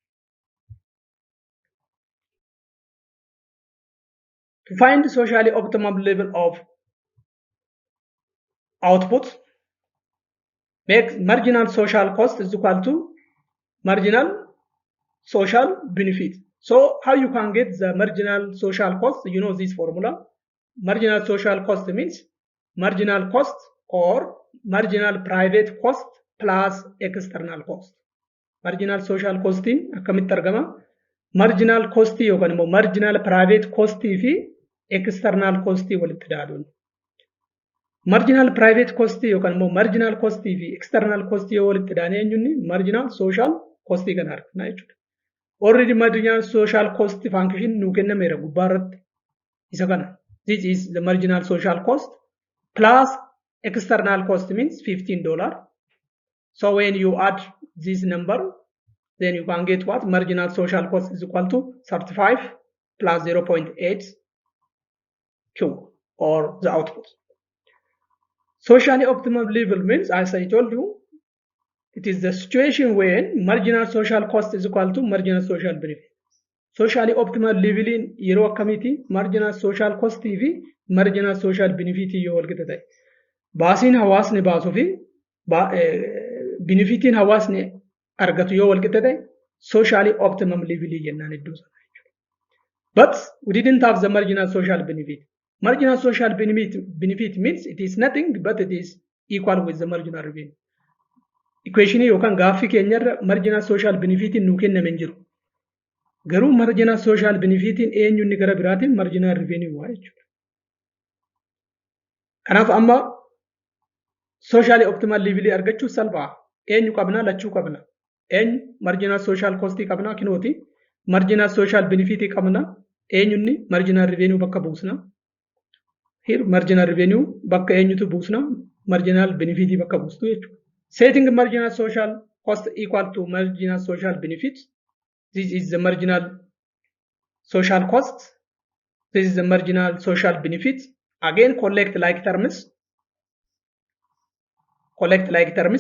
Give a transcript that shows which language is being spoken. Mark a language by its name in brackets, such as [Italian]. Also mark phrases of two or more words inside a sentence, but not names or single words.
[English] To find the socially optimum level of output, make marginal social cost is equal to marginal social benefit. So how you can get the marginal social cost? You know this formula. Marginal social cost means marginal cost or marginal private cost plus external cost. Marginal social cost [Oromo] in akkamitti argama? [English] Marginal cost [Oromo] yookaan immoo [English] marginal private cost [Oromo] fi [English] external cost [Oromo] walitti dhaaduun. [English] Marginal private cost [Oromo] yookaan immoo [English] marginal cost [Oromo] fi [English] external cost [Oromo] yoo walitti dhaane eenyuun [English] marginal social cost [Oromo] kan argina jechuudha. [English] Already marginal social cost function [Oromo] nu kennameera gubbaa irratti isa kana. [English] This is the marginal social cost plus external cost means $15. So when you add this number, then you can get what? Marginal social cost is equal to 35 plus 0.8 cube or the output. Socially optimal level means, as I told you, it is the situation when marginal social cost is equal to marginal social benefit. Socially optimal level [Oromo] in yeroo akkamiti [English] marginal social cost [Oromo] fi [English] marginal social benefit [Oromo] yoo wal qixa ta'e. Baasiin hawaasni baasuu fi benefitiin hawaasni argatu yoo wal qixa ta'e [English] socially optimum level [Oromo] jennaan iddoo sana jechuudha. [English] But we didn't have the marginal social benefit. Marginal social benefit means it is nothing but it is equal with the marginal revenue. [Oromo] Equation yookaan gaaffii keenyarra [English] marginal social benefit [Oromo] nu kenname hin jiru. Garuu [English] marginal social benefit [Oromo] eenyu inni gara biraatiin [English] marginal revenue [Oromo] waa jechuudha. Kanaaf amma [English] socially optimal level [Oromo] argachuu salphaa. Eenyu qabna lachuu qabna. Eenyu [English] marginal social cost [Oromo] qabna kinooti. [English] Marginal social benefit [Oromo] qabna. Eenyu inni [English] marginal revenue [Oromo] bakka buusna. [English] Here marginal revenue [Oromo] bakka eenyutu buusna. [English] Marginal benefit [Oromo] bakka buustu jechuudha. [English] Setting marginal social cost equal to marginal social benefit. This is the marginal social cost. This is the marginal social benefit. Again, collect like terms. Collect like terms.